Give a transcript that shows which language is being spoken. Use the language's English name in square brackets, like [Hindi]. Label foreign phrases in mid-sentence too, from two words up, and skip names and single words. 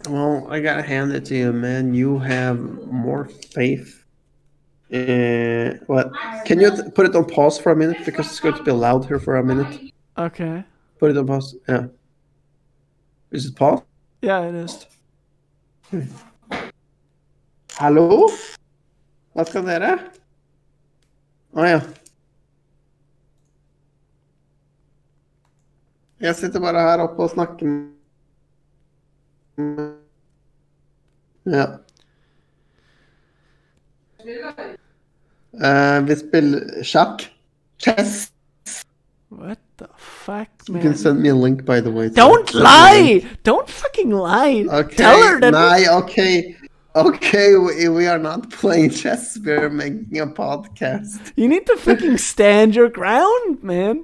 [English] Well, I gotta hand it to you, man. You have more faith. What? Can you put it on pause for a minute because it's going to be loud here for a minute? Okay. Put it on pause. Yeah. Is it paused? Yeah, it is. [Norwegian] Hallo? Hva skal dere? Å ja. Jeg sitter bare her oppe og snakker med Ja. Vi spiller sjakk. [English] Chess. What the fuck, You man? can send me a link, by the way. Don't lie! Don't fucking lie! Okay. Tell her that. Okay. Okay, we are not playing chess. We're making a podcast. You need to fucking stand your ground, man.